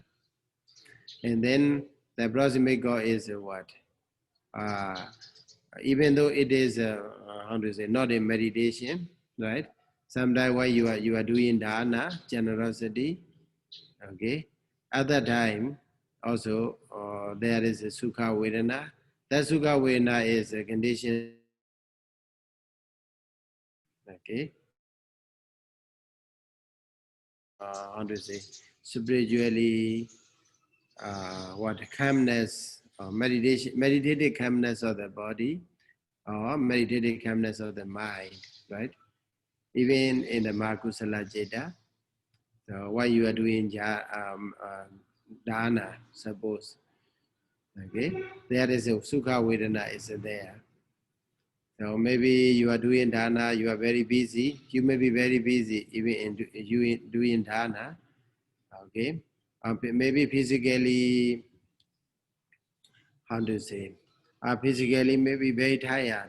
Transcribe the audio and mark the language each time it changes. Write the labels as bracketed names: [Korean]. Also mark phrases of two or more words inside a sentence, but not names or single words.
[English] And then the approximate goal is what? Uh, Even though it is, how to say, not a meditation, right? Sometimes while you are doing dana, generosity, okay. At that time, also there is a [Pali] sukha vedana. [English] That [Pali] sukha vedana [English] is a condition, okay. How to say, spiritually, what calmness, meditative calmness of the body, or meditative calmness of the mind, right? Even in the [Pali] Mahakusala Jeta, [English] so while you are doing dana, suppose, okay, there is a [Pali] sukha vedana [English] is there. So maybe you are doing dana, you are very busy. You may be very busy even in doing dana, okay. Maybe physically, how to say, physically maybe very tired.